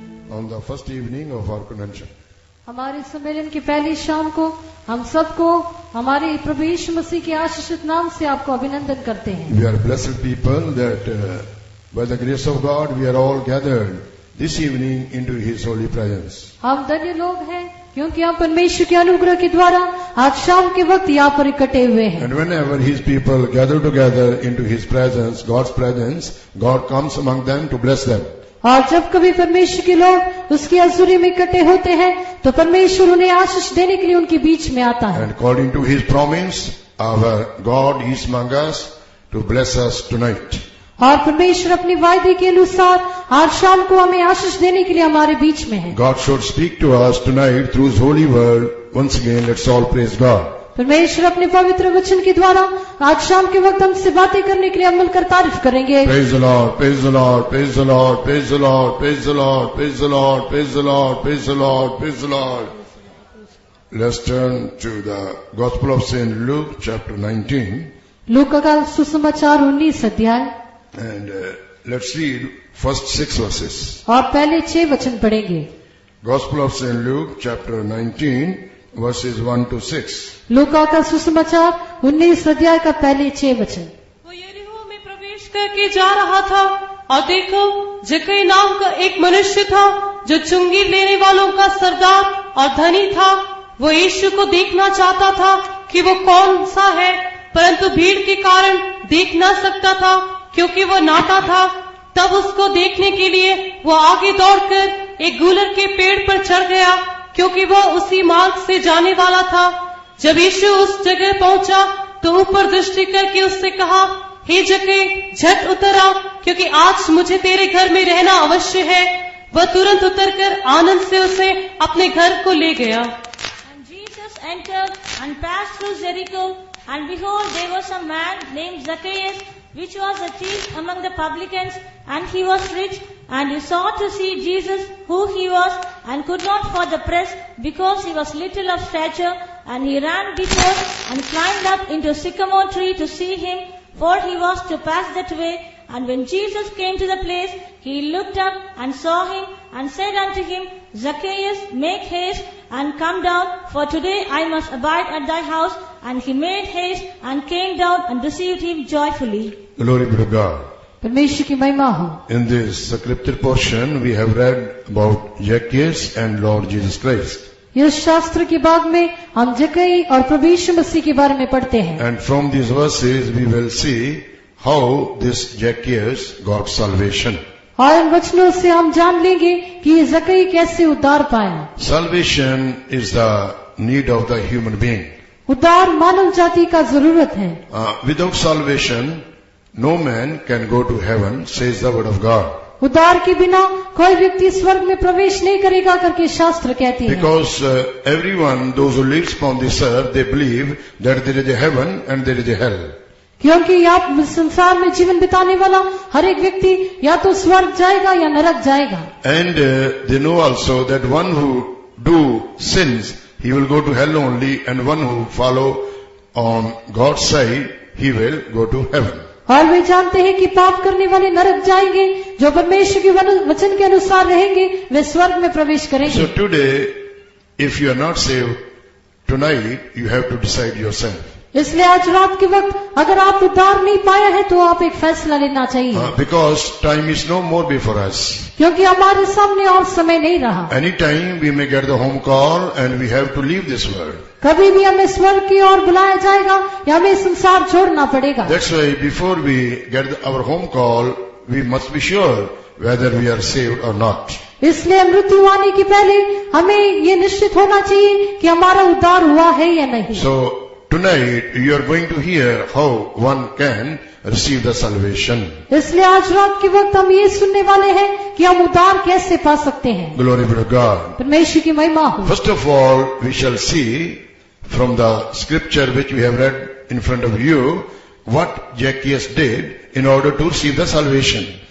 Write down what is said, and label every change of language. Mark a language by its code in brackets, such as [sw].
[en] on the first evening of our convention. [hi] हमारे सम्मेलन की पहली शाम को हम सबको हमारे प्रभु यीशु मसीह के आशीषित नाम से आपको अभिनंदन करते हैं. [en] We are blessed people that by the grace of God we are all gathered this evening into His holy presence. [hi] हम धन्य लोग हैं क्योंकि हम परमेश्वर के अनुग्रह के द्वारा आज शाम के वक्त यहाँ पर इकट्ठे हुए हैं. [en] And whenever His people gather together into His presence, God's presence, God comes among them to bless them. [hi] और जब कभी परमेश्वर के लोग उसकी हजूरी में इकट्ठे होते हैं तो परमेश्वर उन्हें आशीष देने के लिए उनके बीच में आता है. [en] And according to His promise, our God is among us to bless us tonight. [hi] और परमेश्वर अपनी वायदे के अनुसार आज शाम को हमें आशीष देने के लिए हमारे बीच में है. [en] God should speak to us tonight through His holy word. Once again, let's all praise God. [hi] परमेश्वर अपने पवित्र वचन के द्वारा आज शाम के वक्त हमसे बातें करने के लिए हम मिलकर तारीफ करेंगे. [en] Praise the Lord, praise the Lord, praise the Lord, praise the Lord, praise the Lord, praise the Lord, praise the Lord, praise the Lord, praise the Lord. Let's turn to the Gospel of St. Luke, chapter 19. [hi] लूका का सुसमाचार 19 अध्याय [en] And let's read first 6 verses. [hi] और पहले 6 वचन पढ़ेंगे. [en] Gospel of St. Luke, chapter 19, verses 1 to 6. [hi] लूका का सुसमाचार 19 अध्याय का पहले 6 वचन. वो यरीहो में प्रवेश करके जा रहा था और देखो जक्कई नाम का एक मनुष्य था जो चुंगी लेने वालों का सरदार और धनी था. वो यीशु को देखना चाहता था कि वो कौन सा है, परंतु भीड़ के कारण देख न सकता था क्योंकि वो नाटा था. तब उसको देखने के लिए वो आगे दौड़कर एक गूलर के पेड़ पर चढ़ गया क्योंकि वो उसी मार्ग से जाने वाला था. जब यीशु उस जगह पहुंचा तो ऊपर दृष्टि करके उससे कहा, हे जक्कई, झट उतर आ क्योंकि आज मुझे तेरे घर में रहना अवश्य है. वह तुरंत उतरकर आनंद से उसे अपने घर को ले गया. [en] And Jesus entered and passed through Jericho, and behold, there was a man named Zacchaeus, which was a chief among the publicans, and he was rich, and he sought to see Jesus, who he was, and could not for the press, because he was little of stature, and he ran before and climbed up into a sycamore tree to see him, for he was to pass that way. And when Jesus came to the place, he looked up and saw him, and said unto him, Zacchaeus, make haste and come down, for today I must abide at thy house. And he made haste and came down and received him joyfully. Glory be to God. [hi] परमेश्वर की महिमा हो. [en] In this scripture portion, we have read about Zacchaeus and Lord Jesus Christ. [hi] इस शास्त्र के भाग में हम जक्कई और प्रभु यीशु मसीह के बारे में पढ़ते हैं. [en] And from these verses, we will see how this Zacchaeus got salvation. [hi] और इन वचनों से हम जान लेंगे कि ये जक्कई कैसे उद्धार पाया. [en] Salvation is the need of the human being. [hi] उद्धार मानव जाति का जरूरत है. [en] Without salvation, no man can go to heaven, says the word of God. [hi] उद्धार के बिना कोई व्यक्ति स्वर्ग में प्रवेश नहीं करेगा करके शास्त्र कहती है. [en] Because everyone, those who lives upon this earth, they believe that there is a heaven and there is a hell. [hi] क्योंकि आप संसार में जीवन बिताने वाला हर एक व्यक्ति या तो स्वर्ग जाएगा या नरक जाएगा. [en] And they know also that one who do sins, he will go to hell only, and one who follow on God's side, he will go to heaven. [hi] और वे जानते हैं कि पाप करने वाले नरक जाएंगे, जो परमेश्वर के वचन के अनुसार रहेंगे वे स्वर्ग में प्रवेश करेंगे. [en] So today, if you are not saved, tonight you have to decide yourself. [hi] इसलिए आज रात के वक्त अगर आप उद्धार नहीं पाया है तो आप एक फैसला लेना चाहिए. [en] Because time is no more before us. [hi] क्योंकि हमारे सामने और समय नहीं रहा. [en] Any time we may get the home call and we have to leave this world. [hi] कभी भी हमें स्वर्ग की ओर बुलाया जाएगा या हमें संसार छोड़ना पड़ेगा. [en] That's why before we get our home call, we must be sure whether we are saved or not. [hi] इसलिए मृत्यु आने के पहले हमें ये निश्चित होना चाहिए कि हमारा उद्धार हुआ है या नहीं. [en] So tonight you are going to hear how one can receive the salvation. [hi] इसलिए आज रात के वक्त हम ये सुनने वाले हैं कि हम उद्धार कैसे पा सकते हैं. [en] Glory be to God. [hi] परमेश्वर की महिमा हो. [en] First of all, we shall see from the scripture which we have read in front of you what Zacchaeus did in order to receive the salvation.